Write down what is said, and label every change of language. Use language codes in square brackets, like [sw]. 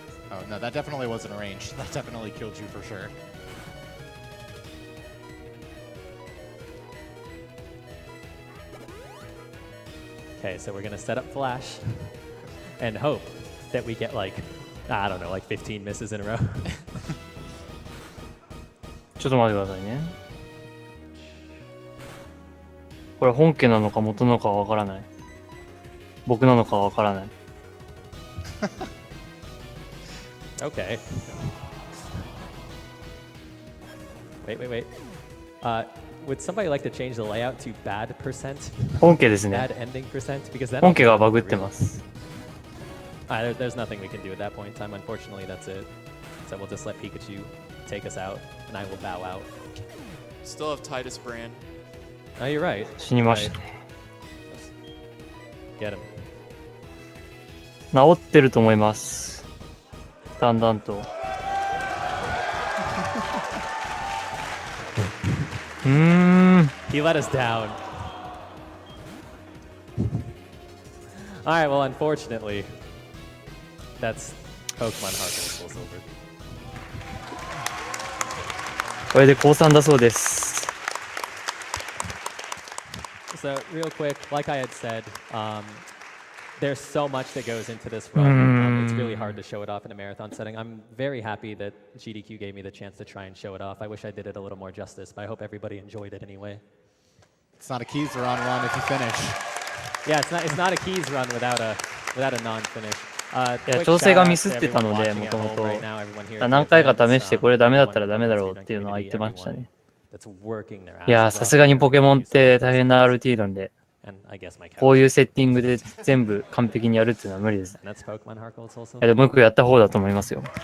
[en] Oh, no, that definitely wasn't arranged. That definitely killed you for sure. Okay, so we're going to set up Flash and hope that we get like, I don't know, like 15 misses in a row. [ja] ちょっと待ってくださいね。これ本家なのか元なのかわからない。僕なのかわからない。 [en] Okay. Wait. Would somebody like to change the layout to bad percent? [ja] 本家ですね。 [en] Bad ending percent? Because that [ja] 本家がバグってます。 [en] There's nothing we can do at that point in time. Unfortunately, that's it. So we'll just let Pikachu take us out, and I will bow out. Still have Titus Brand. Oh, you're right. [ja] 死にました。 [en] Get him. [ja] 治ってると思います。だんだんと。 [en] He let us down. Alright, well, unfortunately, that's Pokemon Heart Gold Soul Silver. [ja] これで降参だそうです。 [en] So, real quick, like I had said, there's so much that goes into this run. It's really hard to show it off in a marathon setting. I'm very happy that GDQ gave me the chance to try and show it off. I wish I did it a little more justice, but I hope everybody enjoyed it anyway. It's not a Keizaron run if you finish. Yeah, it's not a Keys run without a non-finish. [ja] いや、調整がミスってたので、もともと。何回か試して、これダメだったらダメだろうっていうのは言ってましたね。いや、さすがにポケモンって大変な RT なんで、こういうセッティングで全部完璧にやるっていうのは無理です。いや、でもよくやった方だと思いますよ。